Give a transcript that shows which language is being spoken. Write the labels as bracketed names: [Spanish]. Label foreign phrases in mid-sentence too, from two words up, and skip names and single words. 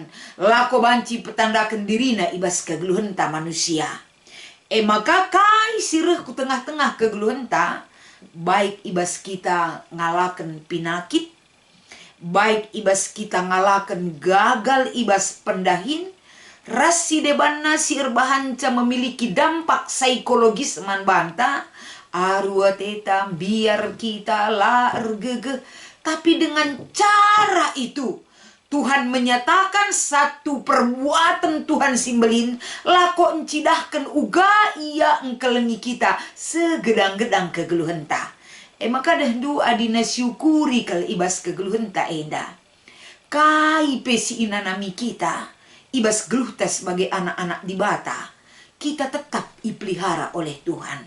[Batak Karo] Lako banci petandakan dirina ibas kegeluhan ta manusia. Maka kai sireh ku tengah-tengah kegeluhan ta. Baik ibas kita ngalaken pinakit. Baik ibas kita ngalakan gagal ibas pendahin. Rasi debanna si irbahanca [Indonesian] memiliki dampak psikologis [Batak Karo] man banta. Arua teta biar kita la ergege. [Indonesian] Tapi dengan cara itu Tuhan menyatakan satu perbuatan Tuhan simbelin. [Batak Karo] Lako encidahkan uga ia engkelengi kita segedang-gedang kegeluhan ta. Maka dahdu adina syukuri kal ibas kegeluhan ta enda. Kai pesi inanami kita. Ibas geluh ta [Indonesian] sebagai anak-anak dibata. Kita tetap ipelihara oleh Tuhan.